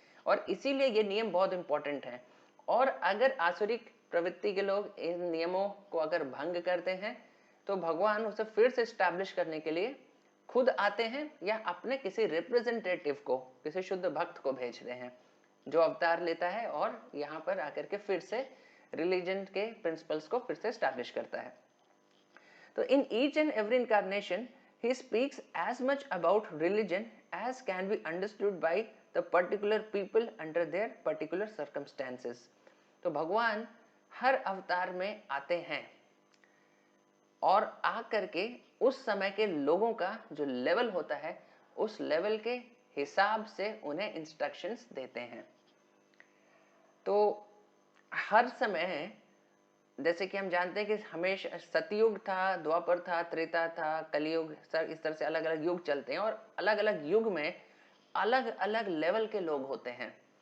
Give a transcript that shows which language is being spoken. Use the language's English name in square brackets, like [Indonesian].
[Hindi] और इसीलिए ये नियम बहुत इंपॉर्टेंट है। और अगर आसुरिक प्रवृत्ति के लोग इन नियमों को अगर भंग करते हैं तो भगवान उसे फिर से स्टैब्लिश करने के लिए खुद आते हैं या अपने किसी रिप्रेजेंटेटिव को, किसी शुद्ध भक्त को भेजते हैं जो अवतार लेता है और यहाँ पर आकर के फिर से रिलीजन के प्रिंसिपल्स को फिर से स्टैब्लिश करता है। [English] तो in each and every incarnation he speaks as much about religion as can be understood by the particular people under their particular circumstances. [Hindi] तो भगवान हर अवतार में आते हैं और आकर के उस समय के लोगों का जो लेवल होता है उस लेवल के हिसाब से उन्हें इंस्ट्रक्शंस देते हैं। तो हर समय जैसे कि हम जानते हैं कि हमेशा सतयुग था, द्वापर था, त्रेता था, कलयुग, सर इस तरह से अलग अलग युग चलते हैं और अलग अलग युग में अलग अलग लेवल के लोग होते हैं।